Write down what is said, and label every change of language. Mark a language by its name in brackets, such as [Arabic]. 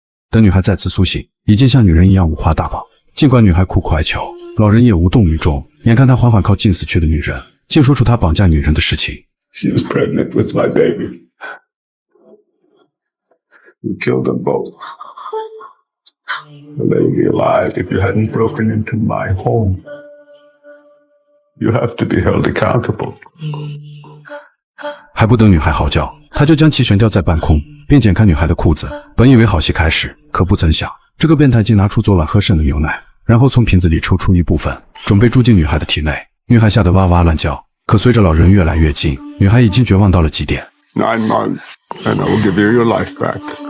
[Chinese] 等女孩再次苏醒，已经像女人一样五花大绑。尽管女孩苦苦哀求，老人也无动于衷。眼看她缓缓靠近死去的女人，竟说出她绑架女人的事情。 [English] She was pregnant with my baby. You killed them both. The baby alive if you hadn't broken into my home. You have to be held accountable. [Chinese] 还不等女孩嚎叫，他就将其悬吊在半空，并剪开女孩的裤子。本以为好戏开始，可不曾想，这个变态竟拿出昨晚喝剩的牛奶，然后从瓶子里抽出一部分，准备注进女孩的体内。女孩吓得哇哇乱叫，可随着老人越来越近，女孩已经绝望到了极点。 [English] 9 months, and I will give you your life back.